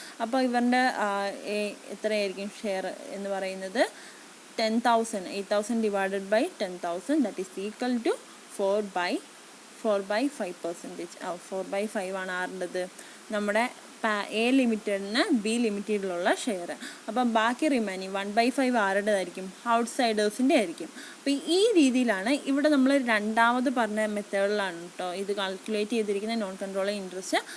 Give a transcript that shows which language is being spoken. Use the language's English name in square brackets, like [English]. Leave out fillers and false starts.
[Malayalam] അപ്പോൾ ഇവരുടെ എത്രയായിരിക്കും ഷെയർ എന്ന് പറയുന്നത്? [English] 10,000. 8,000 divided by 10,000, that is equal to 4/5%. [Malayalam] 4/5 ആണ് ആറുള്ളത് നമ്മുടെ എ ലിമിറ്റഡിന് ബി ലിമിറ്റഡിലുള്ള ഷെയർ. അപ്പം ബാക്കി റിമൈനിങ് 1/5 ആരുടേതായിരിക്കും? ഔട്ട്സൈഡേഴ്സിൻ്റെ ആയിരിക്കും. അപ്പോൾ ഈ രീതിയിലാണ് ഇവിടെ നമ്മൾ രണ്ടാമത് പറഞ്ഞ മെത്തേഡിലാണ് കേട്ടോ ഇത് കാൽക്കുലേറ്റ് ചെയ്തിരിക്കുന്ന നോൺ കൺട്രോളിങ് ഇൻട്രസ്റ്റ്.